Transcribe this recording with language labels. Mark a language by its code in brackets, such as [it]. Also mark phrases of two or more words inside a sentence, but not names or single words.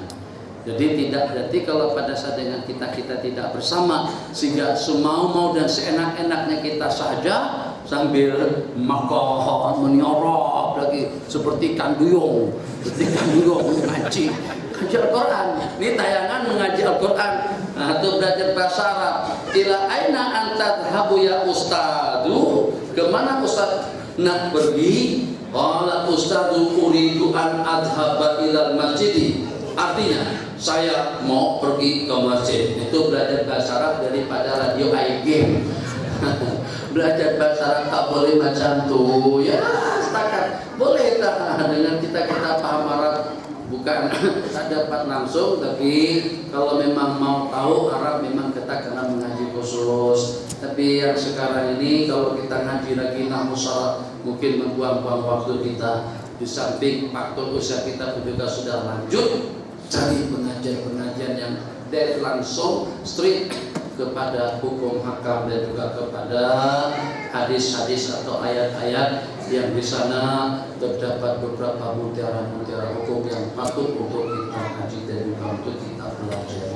[ms] Jadi tidak berarti kalau pada saat dengan kita tidak bersama, sehingga semau-mau dan seenak-enaknya kita saja sambil makan, menyorok lagi seperti kanduyung mengaji Al-Quran. Ini tayangan mengaji Al-Quran atau belajar bahasa Arab. [ar] Ila aina anta tadhhabu ya ustadu? [ms] Kemana ustaz nak pergi? [ar] Qala ustadu uridu an adhaba ilal masjidi. [ms] Artinya saya mau pergi ke masjid. Itu belajar bahasa Arab daripada radio iGame. Belajar bahasa Arab tak boleh macam tu. Ya setakat boleh tak dengan kita paham Arab, bukan tak dapat langsung, tapi kalau memang mau tahu Arab memang kita kena mengaji khusus. Tapi yang sekarang ini kalau kita ngaji lagi namun salat mungkin membuang-buang waktu kita. Di samping faktor usia kita juga sudah lanjut, cari pengajian-pengajian yang dari langsung straight kepada hukum hakam dan juga kepada hadis-hadis atau ayat-ayat yang di sana terdapat beberapa mutiara-mutiara hukum yang patut untuk kita kaji dan juga untuk kita pelajari.